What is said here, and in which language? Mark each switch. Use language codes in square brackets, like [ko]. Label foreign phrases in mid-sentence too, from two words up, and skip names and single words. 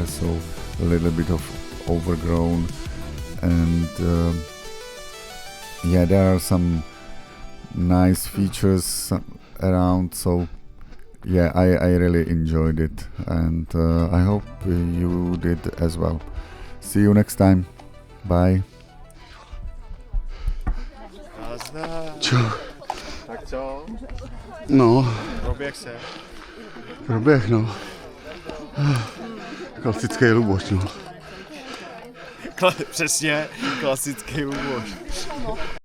[en] So a little bit of overgrown, and yeah, there are some nice features around. So yeah, I really enjoyed it, and I hope you did as well. See you next time. Bye. [cs] Čau. Tak co? No, Proběh se. proběh, no. Klasický Luboš, no. Přesně, klasický Luboš.